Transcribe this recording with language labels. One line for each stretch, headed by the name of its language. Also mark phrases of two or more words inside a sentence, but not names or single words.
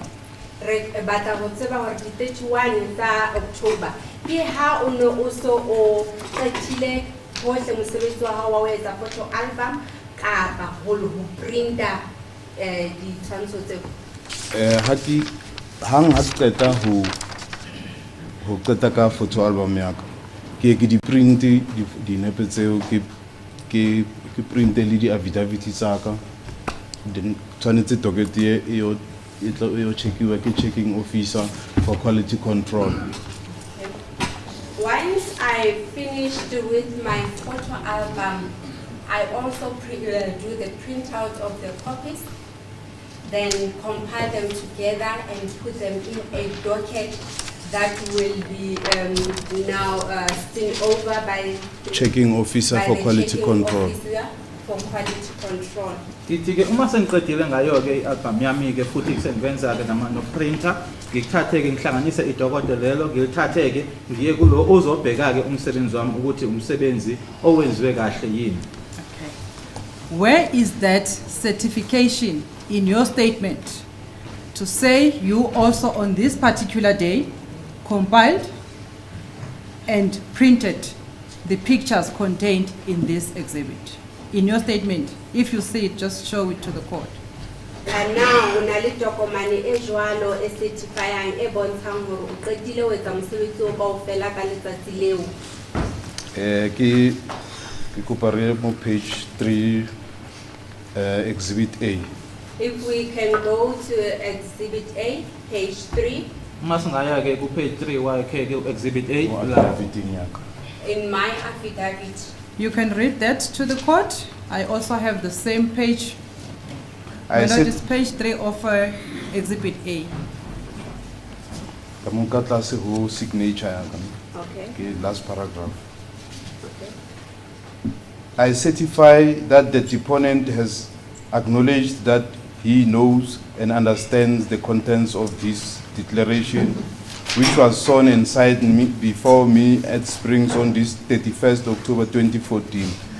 Southern Sotho: Bata go tseba hore di 31 tsa October ke ha o no o so o qetile hohle mosebetsi wa hao wa ho etsa
English: photo album
Southern Sotho: kapa ho printer di tshwantsho tseo. Hang ha qeta ho qeta ka
English: photo album
Southern Sotho: ya ka ke di print di nepe tseo ke print le di affidavit tsa ka then tshwanetse docket yo checkiwa ke
English: checking officer for quality control. Once I finished with my photo album, I also do the printout of the copies, then compile them together and put them in a docket that will be now seen over by checking officer for quality control. For quality control.
Zulu: Ke uma sengiqedile ngayo ke album yami ke futhi sengenza ke nama no printer ngikuthathe ke ngihlanganise idokodo lelo ngilithathe ke ngiye kulo ozobheka ke umsebenzi wami ukuthi umsebenzi owenziwe kahle yini.
English: Okay. Where is that certification in your statement to say you also on this particular day compiled and printed the pictures contained in this exhibit? In your statement, if you see it, just show it to the court.
Southern Sotho: And now, una le tokomane e jwalo e certifying e bontshang hore o qetile ho etsa mosebetsi o kaofela ka letsatsi leo. Ke kopa re mo
English: page 3 exhibit A. If we can go to exhibit A, page 3.
Zulu: Uma singaya ke ku page 3 wa ke exhibit A la
Southern Sotho: Affidavit ya ka.
English: In my affidavit. You can read that to the court. I also have the same page. I said it's page 3 of Exhibit A.
Southern Sotho: ka mo ka tlase ho signature ya ka.
English: Okay. Okay, last paragraph. Okay. I certify that the deponent has acknowledged that he knows and understands the contents of this declaration, which was sworn and signed before me at Springs on this 31st October 2014.